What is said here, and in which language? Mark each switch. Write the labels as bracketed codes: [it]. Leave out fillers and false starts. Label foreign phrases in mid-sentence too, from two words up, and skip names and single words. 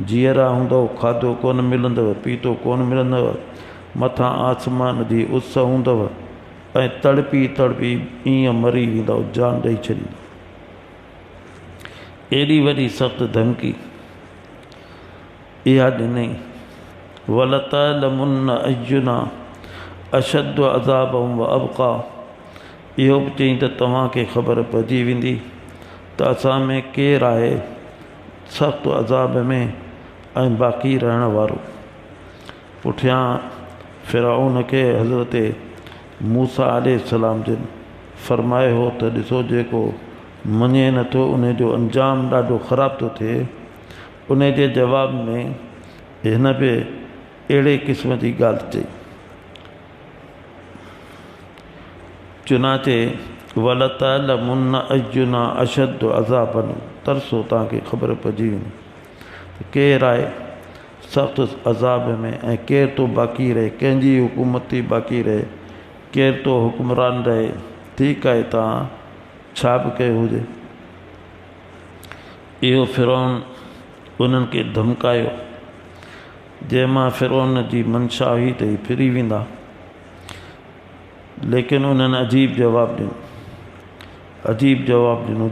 [sd] जीअरा हूंदव, खाधो कोन मिलंदव, पीतो कोन मिलंदव, मथां आसमान जी उस हूंदव, ऐं तड़पी तड़पी ईअं मरी वेंदव, जान ॾेई छॾींदव। एॾी वॾी सख़्तु धमकी इहा ॾिनई। [ar] ولتعلمن أينا أشد عذابا وأبقى, [sd] इहो बि चई त तव्हांखे ख़बर पइजी वेंदी त असां में केरु आहे सख़्तु अज़ाब में ऐं बाक़ी रहण वारो। पुठियां फ़िरऔन खे हज़रत मूसा अलैहिस्सलाम जिन फ़रमायो हो त ॾिसो जेको मञे नथो उन जो अंजाम ॾाढो ख़राबु थो थिए। उन जे जवाब में हिन बि अहिड़े क़िस्म जी ॻाल्हि चई। [ar] चुनाचे ولتعلمن أينا أشد عذابا, [sd] तरसो तव्हांखे ख़बर पइजी वेंदी केरु आहे सख़्तु अज़ाब में ऐं केरु तो बाक़ी रहे, कंहिंजी हुकूमत थी बाक़ी रहे, केरु तो हुक्मरान रहे। ठीकु आहे, तव्हां छा बि कयो हुजे। इहो फ़िरौन उन्हनि खे धमकायो, जंहिंमां फ़िरौन जी मंशा हुई त ही फिरी वेंदा, लेकिन उन्हनि अजीब जवाबु ॾिनो, अजीब जवाबु ॾिनो।